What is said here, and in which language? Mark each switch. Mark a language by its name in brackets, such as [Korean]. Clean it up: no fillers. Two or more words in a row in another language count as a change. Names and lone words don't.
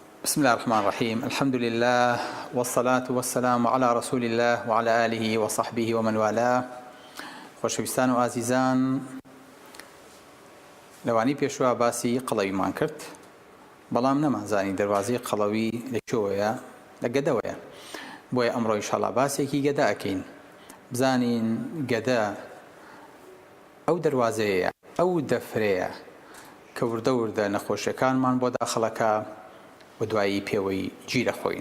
[Arabic] بسم الله الرحمن الرحيم. الحمد لله والصلاة والسلام على رسول الله وعلى آله وصحبه ومن والاه. [Central Kurdish] خۆشەویستان و ئازیزان، لەوانی پێشوا باسی قەڵەویمان کرد، بەڵام نەمانزانی دەواازەی قەڵەوی لەکوێیە، لە گەدەوەیە. بۆیە ئەمڕۆ ئینشاڵڵا باسێکی گەدە ئەکەین، بزانین گەدە ئەو دەواازەیە، ئەو دەفرەیە کە وردە وردە نەخۆشیەکانمان بۆ داخڵەکە و دوایی پێوەی گیرە خۆین.